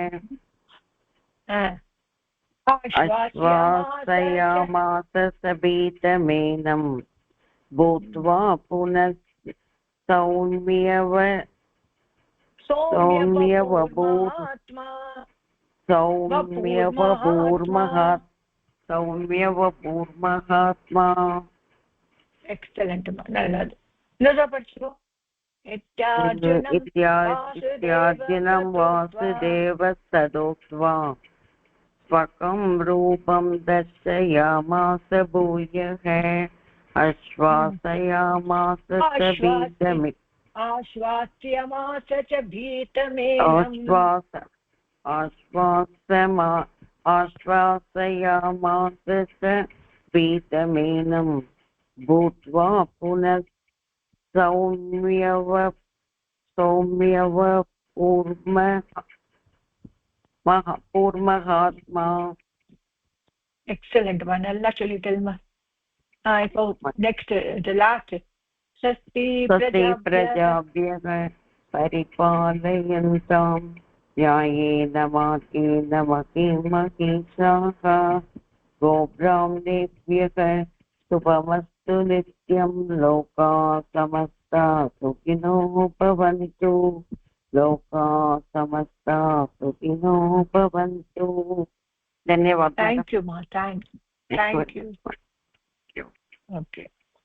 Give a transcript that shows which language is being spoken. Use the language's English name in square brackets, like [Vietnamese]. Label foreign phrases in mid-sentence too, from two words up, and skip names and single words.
[Sanskrit] आश्वासयामास सभीतमेनं भूत्वा पुनः सौम्यवपूर्महात्मा. [Tamil] எக்ஸலண்ட். நல்லது. இன்னொரு படிச்சுக்கோ. [Sanskrit] इत्यार्जुनं वासुदेवस्तदोक्त्वा स्वकं रूपं दर्शयामास भूयः आश्वासयामास च भीतमेनम् आश्वासयामास च भीतमेनम् भूत्वा पुनः सौम्यवपूर्महात्मा. [Tamil] எக்ஸலண்ட். நல்லா சொல்லிட்டேல்மா. [English] இப்போ next the last. [Sanskrit] स्वस्ति प्रजाभ्यः परिपालयन्तां न्यायेन मार्गेण महीमहीषाः गोब्राह्मणेभ्यः शुभमस्तु नित्यं. लोकाः समस्ता सुखिनो भवन्तु. लोकाः समस्ता सुखिनो भवन्तु. धन्यवादः. [English] Thank you ma. Thank you. Okay.